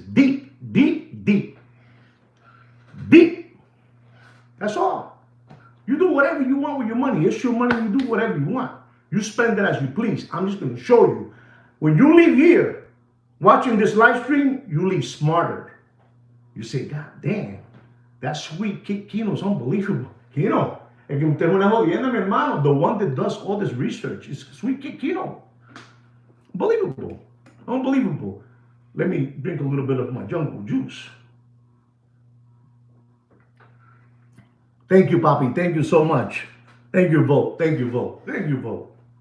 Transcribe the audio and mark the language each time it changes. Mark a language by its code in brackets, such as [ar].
[en] Deep, deep, deep. Deep. That's all. You do whatever you want with your money. It's your money. You do whatever you want. You spend it as you please. I'm just going to show you. When you leave here watching this live stream, you leave smarter. You say, God damn, that Sweet Kid Kino's unbelievable. [es] Kino, el que usted es una jodienda, mi hermano. [en] The one that does all this research is Sweet Kid Kino. Unbelievable. Unbelievable. Let me drink a little bit of my jungle juice. Thank you, Papi. Thank you so much. Thank you, Vote. Thank you, Vote. Thank you, Vote.